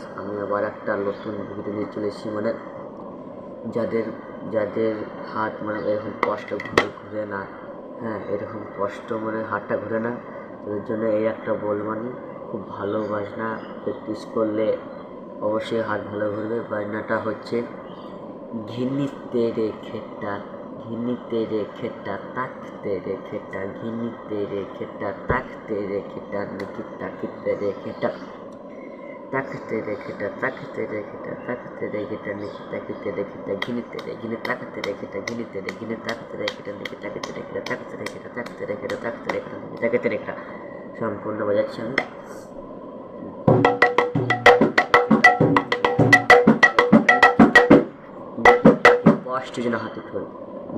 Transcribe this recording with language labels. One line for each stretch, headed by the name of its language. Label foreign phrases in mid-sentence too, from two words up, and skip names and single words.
Bangla: আমি আবার একটা নতুন ভিডিও নিয়ে চলে এসেছি। যাদের যাদের হাত এরকম কষ্ট ঘুরে না, এরকম কষ্ট হাতটা ঘুরে না, তাদের জন্য এই একটা বলবানি, খুব ভালো বাজনা। প্র্যাকটিস করলে অবশ্যই হাত ভালো ঘুরবে। বাজনাটা হচ্ছে ঘিন্নি তেরে খেট্টা, ঘিন্নি তেরে খেট্টা, তাক তেরে খেট্টা, ঘিন্নি তেরে খেট্টা, তাক তেরে খেট্টা, নিকিতা কিতেরে খেট্টা, তাক তেরে খেট্টা, তাক তেরে খেট্টা, তাক তেরে খেট্টা, নিকিতা কিতেরে খেট্টা, ঘিনি তেরে ঘিনি তাক তেরে খেট্টা, ঘিনি তেরে ঘিনি তাক তেরে খেট্টা, নিকিতা কিতেরে খেট্টা, তাক তেরে খেট্টা, তাক তেরে খেট্টা, তাক তেরে খেট্টা, নিকিতা কিতেরে খেট্টা। সম্পূর্ণ বাজাচ্ছি আমি। কষ্ট যেন হাতে ফেলবে।